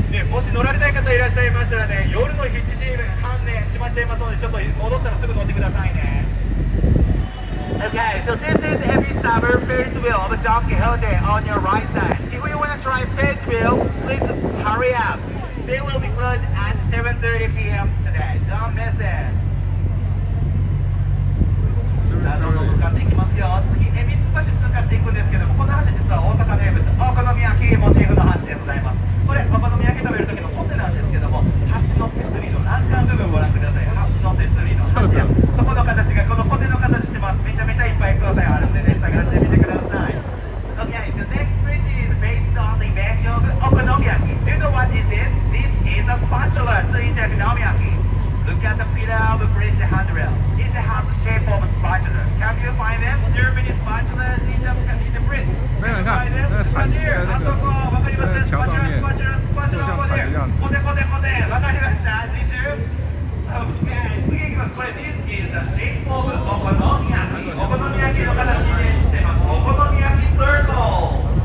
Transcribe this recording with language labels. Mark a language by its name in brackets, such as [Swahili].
[Japanese] もし乗られたい方いらっしゃいましたらね、夜の7時半ね、閉まっちゃいますので、ちょっと戻ったらすぐ乗ってくださいね。 [English] Okay, so this is every summer Ferris wheel of Don Quixote on your right side. If you want to try Ferris wheel, please hurry up. They will be closed at 7:30 p.m. today. Don't miss it. [Japanese] どんどん向かっていきますよ。次、恵比寿橋通過していくんですけども、この橋実は大阪名物お好み焼きモチーフの橋でございます。これお好み焼き食べる時のコテなんですけども、橋の手すりの欄干部分ご覧ください。橋の手すりの柱、そこの形がこのコテの形してます。めちゃめちゃいっぱいくださいあるんでね、探してみてください。 [English] Okay, the next bridge is based on the invention of okonomiyaki. Do you know what is this? This is a spatula to eat okonomiyaki. Look at the pillar of the bridge handrail. It has the shape of a spatula. Can you find them? There are many spatulas in the bridge. [Chinese] 没有，你看那个铲子在那个桥上面，就像铲子一样。 [Japanese] コテコテコテ、わかりました？ [English] Did you? Okay, [Japanese] 次いきます。これ [English] This is the shape of [Japanese] お好み焼き。お好み焼きの形にイメージしています。お好み焼き circle。